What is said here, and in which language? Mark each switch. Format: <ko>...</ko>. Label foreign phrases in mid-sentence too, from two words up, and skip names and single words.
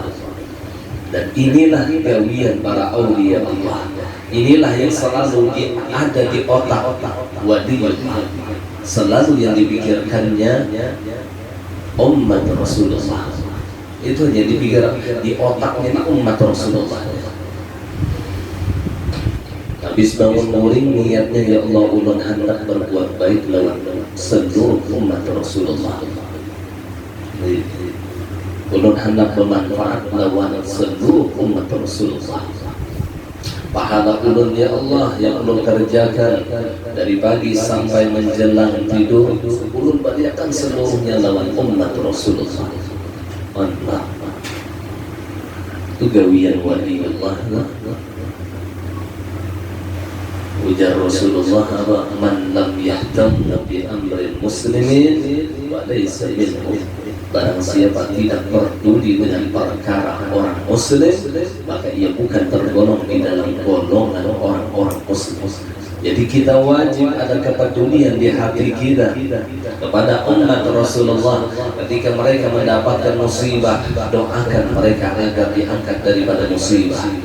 <id>Dan inilah gawian para aulia Allah. Inilah yang selalu ada di otak waliullah. Selalu yang dipikirkannya umat Rasulullah. Itu yang dipikir di otaknya ini umat Rasulullah.</id> <bjn>Habis bangun muring niatnya ya Allah ulun hendak berbuat baik lawan seluruh umat Rasulullah. Ulun hendak bermanfaat lawan seluruh umat Rasulullah. Pahala ulun ya Allah yang ulun kerjakan dari pagi sampai menjelang tidur, ulun berikan seluruhnya lawan umat Rasulullah.</bjn> <id>Mantap. Itu gawian waliullah. Ujar Rasulullah apa?</id> <ar>من لم يهتم بأمر المسلمين وليس منهم.</ar> <id>Barang siapa tidak peduli dengan perkara orang muslim, maka ia bukan tergolong di dalam golongan orang-orang muslim. Jadi kita wajib ada kepedulian di hati kita kepada umat Rasulullah. Ketika mereka mendapatkan musibah, doakan mereka agar diangkat daripada musibah.</id>